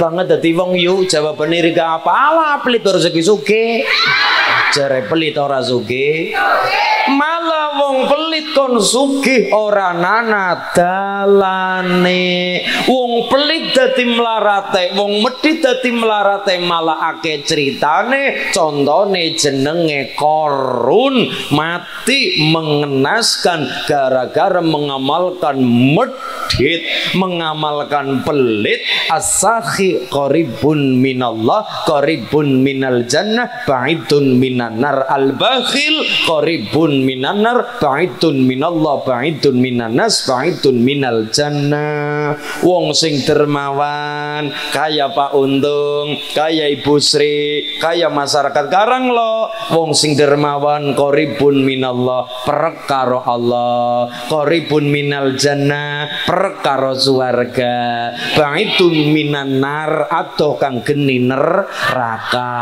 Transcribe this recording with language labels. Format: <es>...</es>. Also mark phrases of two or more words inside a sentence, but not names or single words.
<jv>banget dadi wong yu jawabane Rika apalah pelit ora sugih-sugih jare pelit ora sugih malah wong pelit kon sugih ora nana dalane wong pelit dadi mlarate wong medhit dadi mlarate malah akeh critane contone jenenge Korun mati mengenaskan gara-gara mengamalkan medhit medit, mengamalkan pelit.</jv> <ar>السخي قريب من الله، قريب من الجنة، بعيد من النار. البخيل قريب من النار، بعيد من الله، بعيد من الناس، بعيد من الجنة.</ar> <jv>Wong sing dermawan kaya Pak Untung, kaya Ibu Sri, kaya masyarakat Karang lo. Wong sing dermawan</jv> <ar>قريب من الله,</ar> <jv>perkara Allah,</jv> <ar>قريب من الجنة,</ar> <jv>perkara swarga,</jv> <ar>بعيد من النار,</ar> <jv>atau kang geni neraka.</jv>